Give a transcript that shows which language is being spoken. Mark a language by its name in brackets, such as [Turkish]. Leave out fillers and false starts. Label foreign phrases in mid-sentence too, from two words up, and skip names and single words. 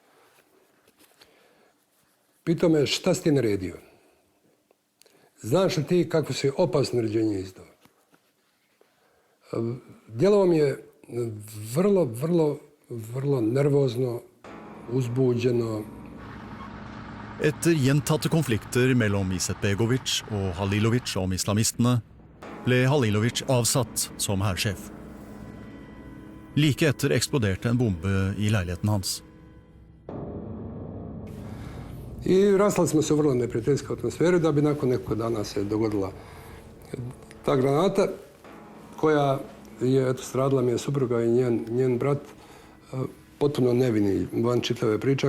[Bosnian] Pitao me, šta si ti naredio? Znaš li ti kako si opasno naređenje izdao? Djelovao mi je vrlo nervozno, uzbuđeno. [Norwegian] Etter gjentatte konflikter mellom Izetbegovic og Halilovic om islamistene, ble Halilovic avsatt som hærsjef. Like etter eksploderte en bombe i leiligheten hans. [Bosnian] I rastali smo se u vrlo neprijateljskoj atmosferi da bi nakon nekog dana se dogodila ta granata koja je, stradila mi je supruga i njen brat, potpuno nevini van čitave priče.